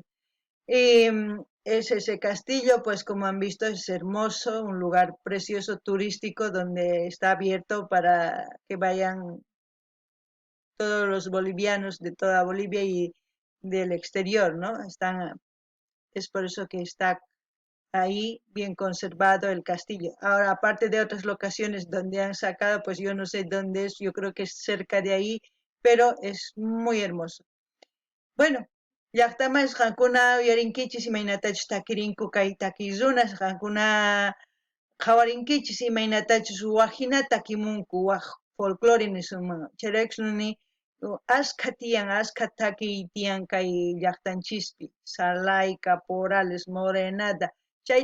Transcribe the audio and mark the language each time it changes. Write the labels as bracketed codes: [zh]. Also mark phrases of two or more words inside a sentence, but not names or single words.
[es] Y es ese castillo, pues como han visto, es hermoso, un lugar precioso turístico donde está abierto para que vayan todos los bolivianos de toda Bolivia y del exterior, ¿no? Es por eso que está ahí bien conservado el castillo. Ahora, aparte de otras locaciones donde han sacado, pues yo no sé dónde es, yo creo que es cerca de ahí, pero es muy hermoso. Bueno, [qu] llaqtaman qankuna uyarinkichis imaynatachus takirinku kay takirunas qankuna qhawarinkichis imaynatachus waqhina takimunku waq folclore nisunman chayraykuni ashkha tiyan ashkha takiy tiyan kay llaqtanchispi Salay, Caporales, Morenada chay